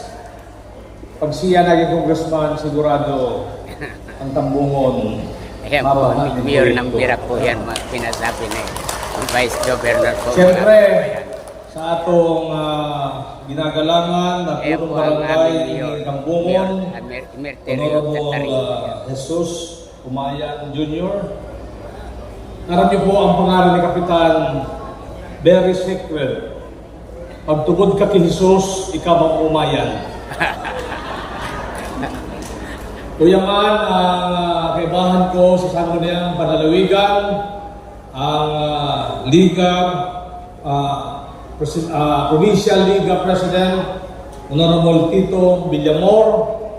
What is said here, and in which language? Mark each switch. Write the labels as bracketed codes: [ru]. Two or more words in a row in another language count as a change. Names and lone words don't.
[tl] Pag siya naging congressman, sigurado ang tambungon. Ayan po, mayor ng Birak po yan, pinasabi ni Vice Governor po. Siyempre, sa atong ginagalangan na punong barangay ng Tambungon, Honorable Jesus Umayan Jr. Alam niyo po ang pangalan ni Kapitan, [en] very sacred. [tl] Pagtugod ka kay Jesus, ikaw ang umayan. Uyaman ang kaibahan ko sa Sangguniang Panalawigan, ang Liga, Provincial Liga President, Honorable Tito Villamor,